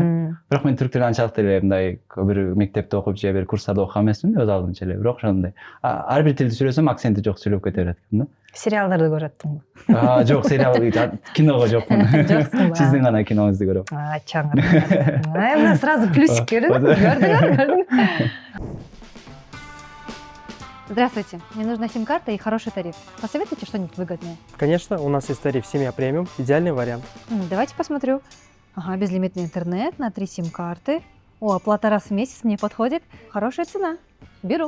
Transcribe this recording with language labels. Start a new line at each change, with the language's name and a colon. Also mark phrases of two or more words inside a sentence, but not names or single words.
Kyrgyz: Бирок мен түрк тилин анчалык деле мындай бир мектепте окуп же бир курстарда окуган эмесмин да, өз алдымча эле. Бирок ошондой ар бир тилди сүйлөсөм, акценти жок сүйлөп кете берет экен да. Сериалдарды көрүп аттыңбы? Жок, сериал киного жокмун. Жоксуң ба? Сиздин гана киноңузду көрөм. Чаңыр. Мына
Russian: сразу плюсик
Kyrgyz: көрдүңөр.
Russian: Здравствуйте, мне нужна сим-карта и хороший тариф. Посоветуйте что-нибудь выгодное. Конечно, у нас есть тариф «Семья премиум», идеальный вариант. Давайте посмотрю. Ага, безлимитный интернет на 3 сим-карты. О, оплата раз в месяц мне подходит. Хорошая цена. Беру.